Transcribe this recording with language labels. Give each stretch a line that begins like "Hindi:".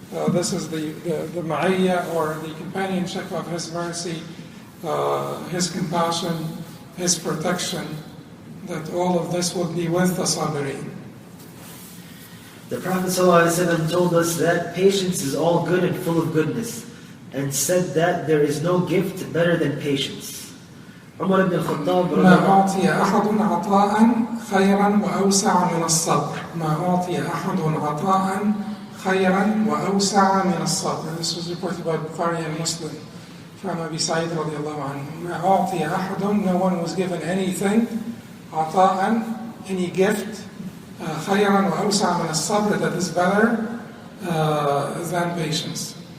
English: This is the ma'iyya, or the companionship of His mercy, His compassion, His protection, that all of this will be with the sabirin. The Prophet ﷺ told us that patience is all good and full of goodness, and said that there is no gift better than patience. Umar ibn al-Khattab
Arabic: ما أعطي أحد عطاء خيرا وأوسع من الصبر. ما أعطي أحد عطاء خيرا وأوسع من الصبر.
English: This was reported by Bukhari and Muslim from Abi Sa'id radiallahu anhu.
Arabic: ما أعطي أحد,
English: no one was given anything,
Arabic: عطاء,
English: any gift,
Arabic: خيرا وأوسع من الصبر,
English: that is better than patience.